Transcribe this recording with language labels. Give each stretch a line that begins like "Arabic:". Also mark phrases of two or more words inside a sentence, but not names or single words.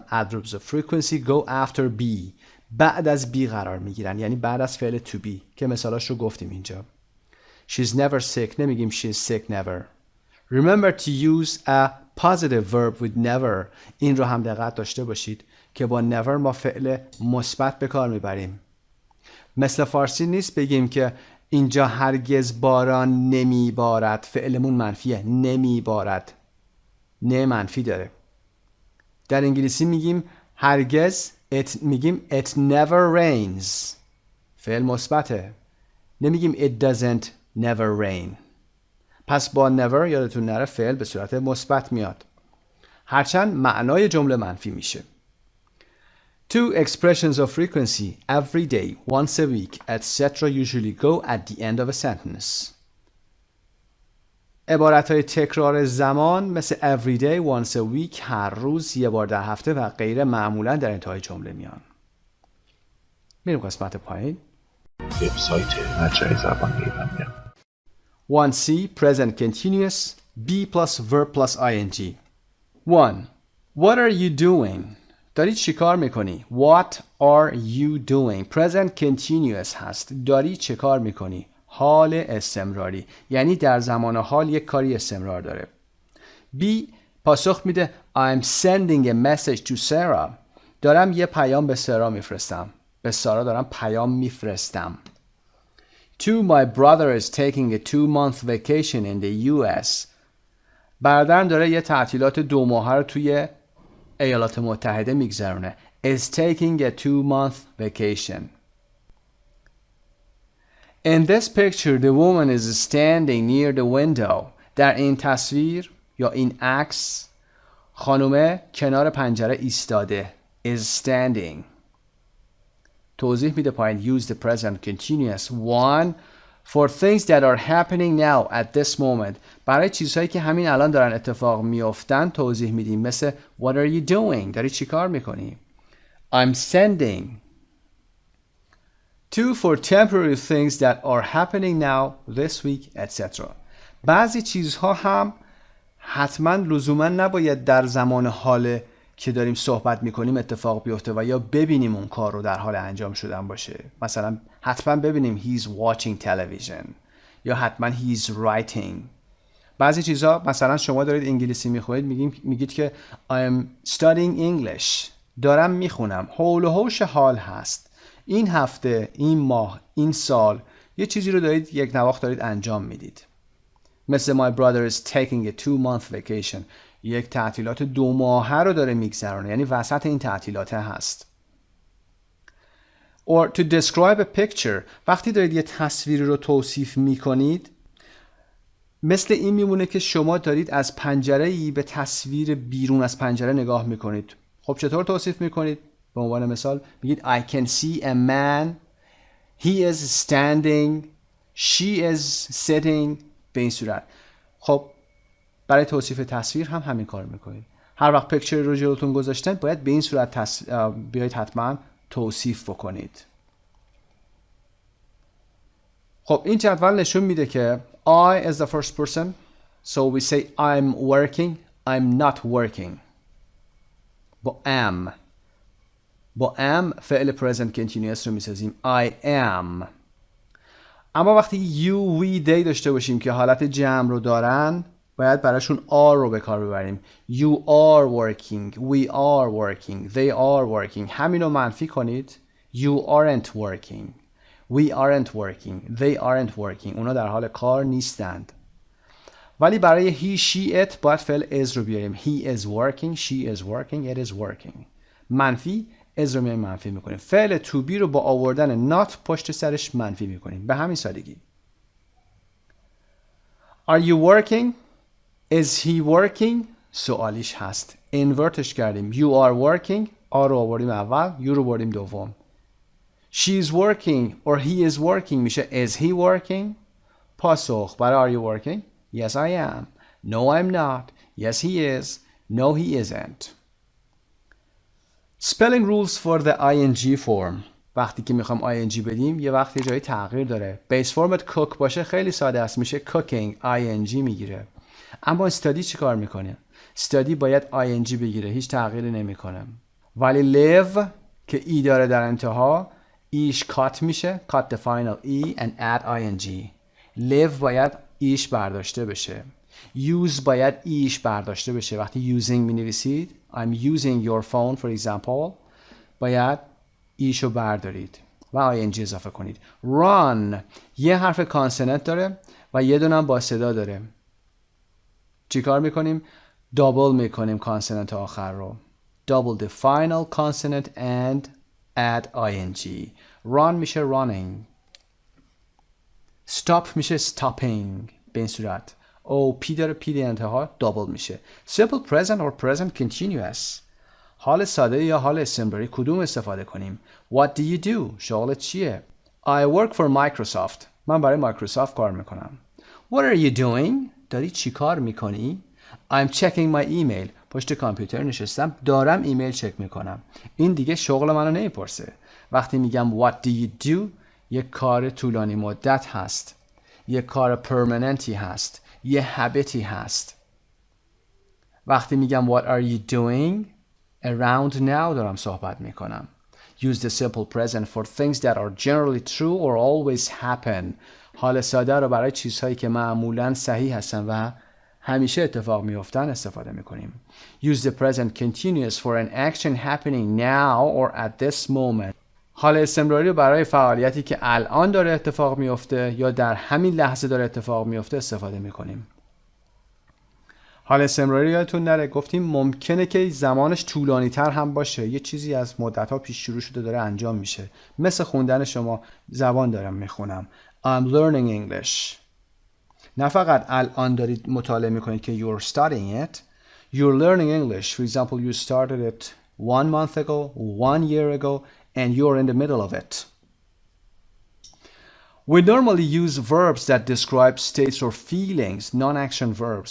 English: adverbs of frequency go after be.
Persian: بعد از be قرار میگیرن، یعنی بعد از فعل
English: to be
Persian: که مثالاش رو گفتیم اینجا.
English: She's never sick نمیگیم she's sick never. Remember to use a positive verb with never.
Persian: این رو هم دقت داشته باشید که با never ما فعل مثبت به کار میبریم. مثل فارسی نیست بگیم که اینجا هرگز باران نمیبارد. فعلمون منفیه، نمیبارد. نه منفی داره. در انگلیسی میگیم هرگز میگیم
English: it never rains.
Persian: فعل مثبته. نمیگیم
English: it doesn't never rain.
Persian: پس با never یادتون نره فعل به صورت مثبت میاد. هرچند معنای جمله منفی میشه.
English: 2 expressions of frequency every day, once a week, etc. usually go at the end of a sentence.
Persian: عبارتهای تکرار زمان مثل
English: every day, once a week,
Persian: هر روز، یه بار در هفته و غیره معمولا در انتهای جمله میان. میریم قسمت پایین. وبسایت مجموعه زبان ایرانی.
English: 1C present continuous be plus verb plus ing. 1. What are you doing?
Persian: داری چی کار میکنی؟
English: What are you doing? Present continuous هست.
Persian: داری چه کار میکنی؟ حال استمراری، یعنی در زمان حال یک کاری استمرار داره.
English: B
Persian: پاسخ میده
English: I'm sending a message to Sarah.
Persian: دارم یه پیام به سارا میفرستم. به سارا دارم پیام میفرستم.
English: 2. My brother is taking a 2-month vacation in the US.
Persian: برادرم داره یه تعطیلات 2 ماهه رو توی ایالات متحده میگذرونه.
English: Is taking a 2-month vacation. In this picture, the woman is standing near the window.
Persian: در این تصویر یا این عکس خانومه کنار پنجره ایستاده.
English: Is standing.
Persian: توضیح میده پایین.
English: Use the present continuous. 1. For things that are happening now at this moment.
Persian: برای چیزهایی که همین الان دارن اتفاق میافتن توضیح میدیم.
English: مثل What are you doing?
Persian: داری چی کار میکنی؟
English: I'm sending. 2. For temporary things that are happening now, this week, etc.
Persian: بعضی چیزها هم حتما لزوما نباید در زمان حال که داریم صحبت میکنیم اتفاق بیفته و یا ببینیم اون کار رو در حال انجام شدن باشه. مثلا حتما ببینیم
English: he's watching television
Persian: یا حتما
English: he's writing.
Persian: بعضی چیزها مثلا شما دارید انگلیسی میخونید میگید که
English: I'm studying English.
Persian: دارم میخونم. حول و حوش حال هست. این هفته، این ماه، این سال یه چیزی رو دارید یک نواخت دارید انجام میدید.
English: مثل my brother is taking a 2-month vacation.
Persian: یک تعطیلات 2 ماهه رو داره میگذرونه، یعنی وسط این تعطیلات هست.
English: Or to describe a picture.
Persian: وقتی دارید یه تصویری رو توصیف میکنید مثل این میمونه که شما دارید از پنجره‌ای به تصویر بیرون از پنجره نگاه میکنید. خب چطور توصیف میکنید؟ به عنوان مثال میگید
English: I can see a man, he is standing, she is sitting.
Persian: به این صورت. خب برای توصیف تصویر هم همین کار میکنید. هر وقت پیکچر رو جلوتون گذاشتن باید به این صورت بیایید حتما توصیف بکنید. خب این جدول نشون میده که
English: I is the first person, so we say I'm working, I'm not working.
Persian: با am فعل
English: present continuous
Persian: رو میسازیم
English: I am.
Persian: اما وقتی
English: you, we, they
Persian: داشته باشیم که حالت جمع رو دارن باید براشون are رو به کار ببریم.
English: You are working, we are working, they are working.
Persian: همین رو منفی کنید.
English: You aren't working, we aren't working, they aren't working.
Persian: اونا در حال کار نیستند. ولی برای
English: he, she, it
Persian: باید فعل is رو بیاریم.
English: He is working, she is working, it is working.
Persian: منفی is رو میایم منفی میکنیم. فعل
English: to be
Persian: رو با آوردن not پشت سرش منفی میکنیم. به همین سادگی.
English: Are you working? Is he working?
Persian: سوالیش هست. invertش کردیم.
English: You are working.
Persian: are رو آوردیم اول. you رو بردیم دوم.
English: She is working or he is working میشه is he working?
Persian: پاسخ برای
English: are you working? Yes I am. No I'm not. Yes he is. No he isn't. Spelling rules for the ing form.
Persian: وقتی که میخوام ing بدیم یه وقتی جایی تغییر داره.
English: base format
Persian: cook باشه خیلی ساده است میشه cooking ing میگیره. اما استادی چی کار میکنه؟ استادی باید ing بگیره هیچ تغییری نمیکنه. ولی live که ای داره در انتها ایش کات میشه
English: cut the final e and add ing.
Persian: live باید ایش برداشته بشه. use باید ایش برداشته بشه. وقتی using می نویسید
English: I'm using your phone for example
Persian: باید ایشو بردارید و ing اضافه کنید. run یه حرف کانسوننت داره و یه دونم با صدا داره. چی کار میکنیم؟ دابل میکنیم کانسوننت آخر رو.
English: double the final consonant and add ing. run میشه running. stop میشه stopping.
Persian: به این صورت او پی داره پی انتها دابل میشه.
English: simple present or present continuous.
Persian: حال ساده یا حال استمراری کدوم استفاده کنیم؟
English: what do you do؟
Persian: شغلت چیه؟
English: I work for Microsoft.
Persian: من برای مایکروسافت کار میکنم.
English: what are you doing؟
Persian: داری چی کار میکنی؟
English: I'm checking my email.
Persian: پشت کامپیوتر نشستم دارم ایمیل چک میکنم. این دیگه شغل منو نمیپرسه. وقتی میگم
English: what do you do
Persian: یک کار طولانی مدت هست. یک کار پرمننتی هست. یه هابیتی هست. وقتی میگم
English: what are you doing around now
Persian: دارم صحبت میکنم.
English: Use the simple present for things that are generally true or always happen.
Persian: حال ساده رو برای چیزهایی که معمولاً صحیح هستن و همیشه اتفاق میافتن استفاده میکنیم.
English: Use the present continuous for an action happening now or at this moment.
Persian: حال استمراری رو برای فعالیتی که الان داره اتفاق میفته یا در همین لحظه داره اتفاق میفته استفاده میکنیم. حال استمراری یادتون نره گفتیم ممکنه که زمانش طولانی تر هم باشه. یه چیزی از مدت‌ها پیش شروع شده داره انجام میشه. مثل خوندن شما زبان دارم میخونم.
English: I'm learning English.
Persian: نه فقط الان دارید مطالعه میکنید که
English: you're studying it. You're learning English. For example, you started it 1 month ago, 1 year ago, and you're in the middle of it. We normally use verbs that describe states or feelings, non-action verbs.